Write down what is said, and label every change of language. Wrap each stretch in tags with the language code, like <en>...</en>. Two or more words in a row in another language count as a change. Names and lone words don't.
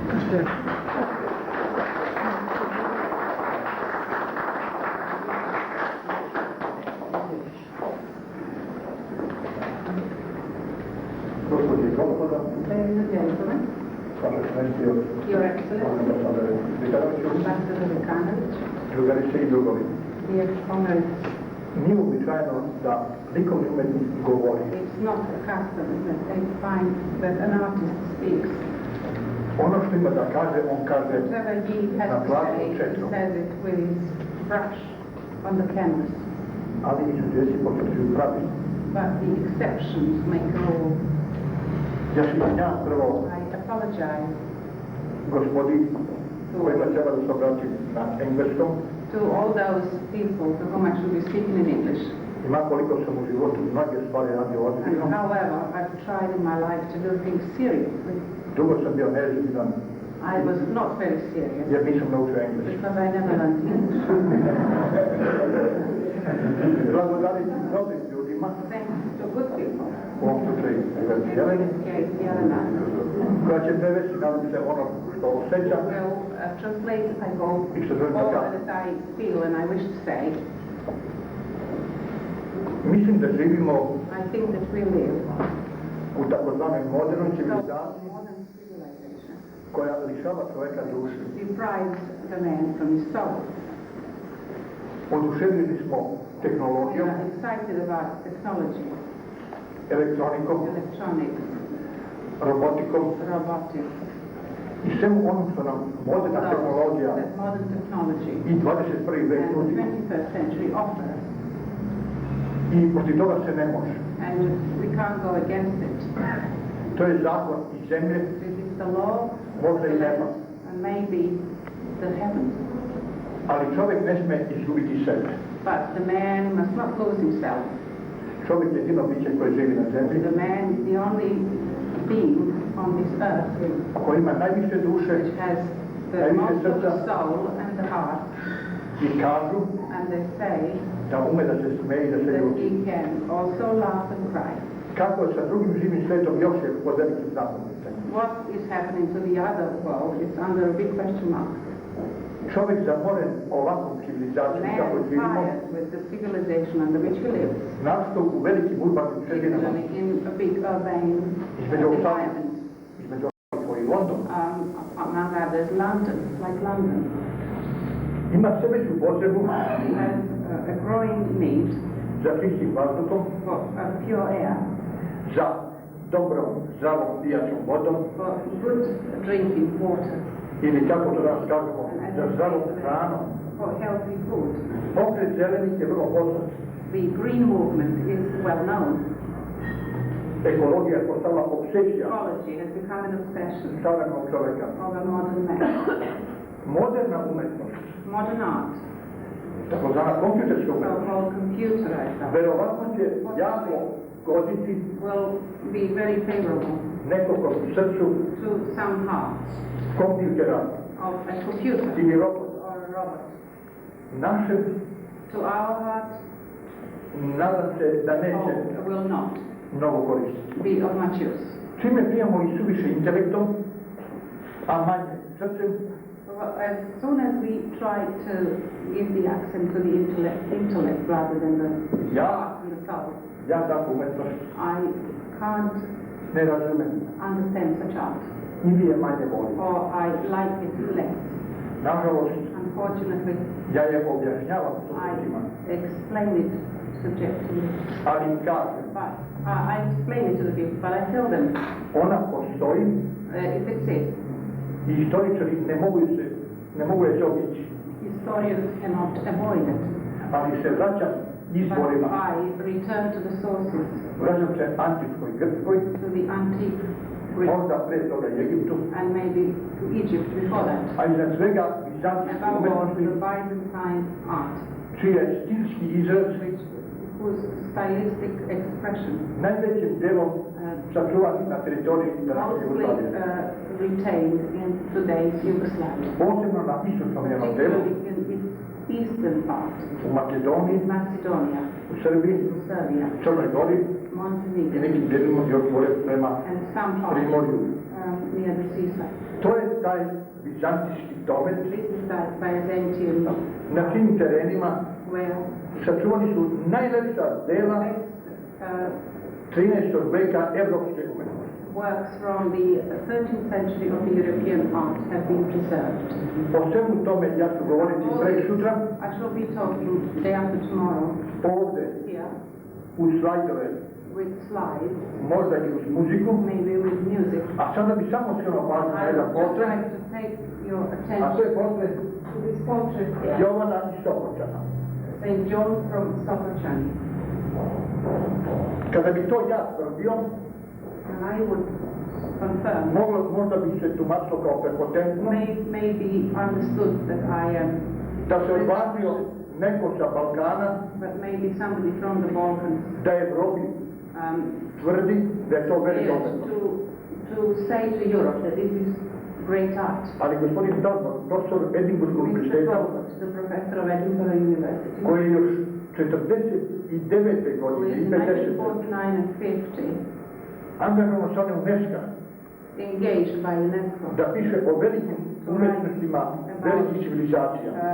<en>Ladies and gentlemen, Your Excellency, Ambassador Vukanović,</en> <sr>drugarice i drugovi.</sr> <en>dear comrades,</en> <sr>Nije uobičajeno da likovni umetnik govori.</sr> <en>it's not a custom that they find that an artist speaks.</en> <sr>Ono što ima da kaže, on kaže</sr> <en>Whatever he</en> <sr>na</sr> <en>has to</en> <sr>platnu</sr> <en>say, he</en> <sr>četnom.</sr> <en>says it with his brush on the canvas.</en> <sr>Ali izuzeci potvrđuju pravilo.</sr> <en>But the exceptions make a rule.</en> <sr>Ja se izvinjavam prvo</sr> <en>I apologize</en> <sr>gospodi kojima treba da se obratim na engleskom.</sr> <en>to all those people to whom I should be speaking in English.</en> <sr>Ima koliko sam u životu mnoge stvari radio ozbiljno.</sr> <en>However, I've tried in my life to do things seriously.</en> <sr>Dugo sam bio neozbiljan</sr> <en>I was not very serious</en> <sr>jer nisam naučio engleski.</sr> <en>because I never learned English.</en> <sr>Blagodarim dobrim ljudima,</sr> <en>Thanks to good people,</en> <sr>u ovom slučaju Jeleni,</sr> <en>okay, Jelena,</en> <sr>koja će prevesti, nadam se, ono što osjećam.</sr> <en>will translate, I hope, all that I feel and I wish to say.</en> <sr>Mislim da živimo</sr> <en>I think that we live</en> <sr>u takozvanoj modernoj</sr> <en>in a</en> <sr>civilizaciji</sr> <en>modern civilization</en> <sr>koja lišava čoveka duše.</sr> <en>deprives the man from his soul.</en> <sr>Oduševljeni smo</sr> <en>We</en> <sr>tehnologijom,</sr> <en>are excited about technology,</en> <sr>elektronikom,</sr> <en>electronics,</en> <sr>robotikom</sr> <en>robotics,</en> <sr>i svemu onom što nam moderna tehnologija</sr> <en>that modern technology</en> <sr>i 21. vek</sr> <en>and the</en> <sr>nudi.</sr> <en>21st century offers.</en> <sr>I protiv toga se ne može.</sr> <en>And we can't go against it.</en> <sr>To je zakon i zemlje,</sr> <en>This is the law</en> <sr>možda i neba.</sr> <en>and maybe the heavens.</en> <sr>Ali čovjek ne sme izgubiti sebe.</sr> <en>But the man must not lose himself.</en> <sr>Čovjek je jedino biće koje živi na zemlji,</sr> <en>The man is the only being on this earth</en> <sr>koji ima najviše duše</sr> <en>which has the</en> <sr>najviše</sr> <en>most of the</en> <sr>srca</sr> <en>soul and the heart.</en> <sr>i kažu</sr> <en>And they say</en> <sr>da ume da se smeje i da se</sr> <en>that</en> <sr>ljuti.</sr> <en>he can also laugh and cry.</en> <sr>Kako je sa drugim živim svetom još je pod velikim znakom pitanja.</sr> <en>What is happening to the other world is under a big question mark.</en> <sr>Čovjek zamoren ovakvom civilizacijom kako</sr> <en>Man is</en> <sr>živimo,</sr> <en>fired with the civilization under which he lives,</en> <sr>nastao u velikim urbanim sredinama,</sr> <en>particularly in a big urban</en> <sr>između ostalih,</sr> <en>environment.</en> <sr>između ostalih i London.</sr> <en>Among others, London, like London.</en> <sr>Ima sve veću potrebu</sr> <en>He has a growing need</en> <sr>za čistim vazduhom,</sr> <en>for pure air,</en> <sr>za dobrom, zdravom pijaćom vodom</sr> <en>for good drinking water,</en> <sr>ili kako to danas kažemo,</sr> <en>and</en> <sr>za zdravom hranom.</sr> <en>for healthy food.</en> <sr>Pokret zelenih je vrlo poznat.</sr> <en>The green movement is well known.</en> <sr>Ekologija je postala obsesija</sr> <en>Ecology has become an obsession</en> <sr>savremenog čovjeka.</sr> <en>of a modern man.</en> <sr>Moderna umetnost,</sr> <en>Modern art,</en> <sr>takozvana kompjuterska umetnost,</sr> <en>so-called computerized art,</en> <sr>verovatno će jako goditi</sr> <en>will be very favorable</en> <sr>nekoliko srcu</sr> <en>to some hearts</en> <sr>kompjutera</sr> <en>of a computer</en> <sr>ili robota.</sr> <en>or a robot.</en> <sr>Našem</sr> <en>To our heart,</en> <sr>nadam se da neće</sr> <en>will not</en> <sr>mnogo koristiti.</sr> <en>be of much use.</en> <sr>Čime bijemo i suviše intelektom, a manje srcem,</sr> <en>As soon as we try to give the accent to the intellect rather than the heart and the soul,</en> <sr>ja takvu umetnost</sr> <en>I can't</en> <sr>ne razumem.</sr> <en>understand such art,</en> <sr>I vi je manje volim.</sr> <en>or I like it less.</en> <sr>Nažalost,</sr> <en>Unfortunately,</en> <sr>ja je objašnjavam</sr> <en>I</en> <sr>studentima,</sr> <en>explain it subjectively.</en> <sr>ali im kažem,</sr> <en>But I explain it to the people, but I tell them,</en> <sr>ona postoji</sr> <en>if it exists,</en> <sr>i istoričari ne mogu se ne mogu je obići.</sr> <en>Historians cannot avoid it.</en> <sr>Ali se vraćam</sr> <en>But</en> <sr>izvorima.</sr> <en>I return to the sources,</en> <sr>Vraćam se antičkoj Grčkoj,</sr> <en>to the antique Greek,</en> <sr>možda pre toga Egiptu,</sr> <en>and maybe to Egypt before that.</en> <sr>a iznad svega bizantijske</sr> <en>Above all,</en> <sr>umetnosti,</sr> <en>the Byzantine art,</en> <sr>čiji je stilski izraz</sr> <en>whose stylistic expression</en> <sr>najvećim delom sačuvan na teritoriji današnje</sr> <en>mostly</en> <sr>Jugoslavije.</sr> <en>retained in today's Yugoslavia,</en> <sr>Posebno na istočnom njenom delu,</sr> <en>particularly in its eastern part,</en> <sr>u Makedoniji,</sr> <en>Macedonia,</en> <sr>u Srbiji,</sr> <en>Serbia,</en> <sr>Crnoj Gori i</sr> <en>Montenegro,</en> <sr>nekim delima još gore prema</sr> <en>and some parts</en> <sr>Primorju.</sr> <en>near the seaside.</en> <sr>To je taj bizantijski domet.</sr> <en>This is that Byzantium</en> <sr>Na tim terenima</sr> <en>where</en> <sr>sačuvani su najlepša dela uh, 13. veka evropske umetnosti.</sr> <en>works from the 13th century of the European art have been preserved.</en> <sr>O svemu tome ja ću govoriti prek sutra,</sr> <en>I shall be talking day after tomorrow</en> <sr>ovde,</sr> <en>here</en> <sr>u slajdove,</sr> <en>with slides,</en> <sr>možda i uz muziku,</sr> <en>maybe with music.</en> <sr>a sada bi samo skrenuo pažnju na</sr> <en>I</en> <sr>jedan</sr> <en>would just</en> <sr>portret,</sr> <en>like to take your</en> <sr>a to</sr> <en>attention</en> <sr>je portret</sr> <en>to this portrait here,</en> <sr>Jovana iz Stokočana.</sr> <en>St. John from Stokočani.</en> <sr>Kada bi to ja tvrdio,</sr> <en>And I would confirm,</en> <sr>možda bi se tumačilo kao prepotentno,</sr> <en>may be understood that I am,</en> <sr>da se odbacio neko sa Balkana,</sr> <en>but maybe somebody from the Balkans</en> <sr>da Evropi tvrdi da je to velika</sr> <en>dared</en> <sr>umetnost.</sr> <en>to say to Europe that this is great art.</en> <sr>Ali gospodin Dalton, profesor Edinburghskog</sr> <en>Mr.</en> <sr>univerziteta,</sr> <en>Talbot, the professor of Edinburgh University,</en> <sr>koji je još 49.</sr> <en>who</en> <sr>godine i</sr> <en>is in</en> <sr>50.</sr> <en>1949 and 50</en> <sr>angažovano sa UNESCO</sr> <en>engaged by UNESCO</en> <sr>da piše o velikim umetnostima velikih civilizacija.</sr>